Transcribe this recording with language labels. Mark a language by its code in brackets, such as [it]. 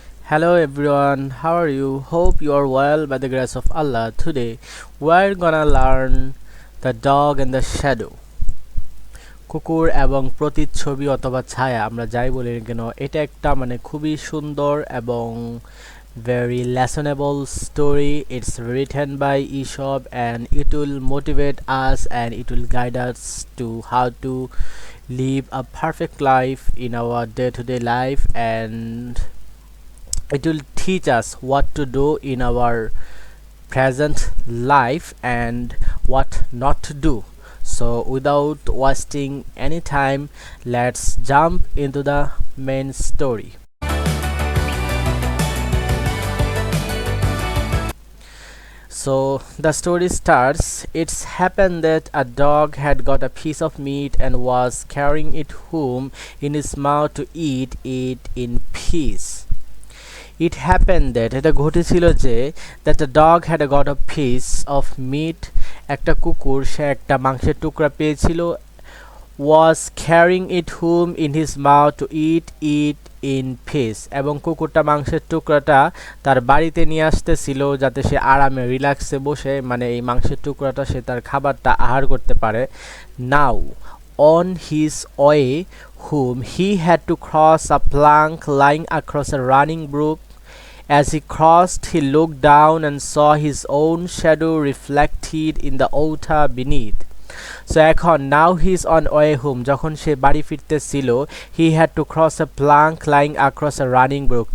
[en] Hello everyone, how are you? Hope you are well by the grace of Allah. Today we're gonna learn the dog and the shadow. [bn] কুকুর এবং প্রতিচ্ছবি অথবা ছায়া আমরা যাই বলি না কেন এটা একটা খুবই সুন্দর এবং [en] very listenable story. It's written by Aesop and it will motivate us and it will guide us to how to live a perfect life in our day-to-day life, and it will teach us what to do in our present life and what not to do. So without wasting any time, let's jump into the main story. So the story starts. It's happened that a dog had got a piece of meat and was carrying it home in his mouth to eat it in peace. It happened that [bn] এটা ঘটেছিল যে [en] that a dog had got a piece of meat, [bn] একটা কুকুর সে একটা মাংসের টুকরা পেয়েছিল, [en] was carrying it home in his mouth to eat it in peace, [bn] এবং কুকুরটা মাংসের টুকরাটা তার বাড়িতে নিয়ে আসতেছিল যাতে সে আরামে রিল্যাক্সে বসে এই মাংসের টুকরাটা সে তার খাবারটা আহার করতে পারে. [en] Now on his way home he had to cross a plank lying across a running brook. As he crossed, he looked down and saw his own shadow reflected in the water beneath. So [bn] এখন [en] now he is on way home, [bn] যখন সে বাড়ি ফিরতেছিল, [en] he had to cross a plank lying across a running brook.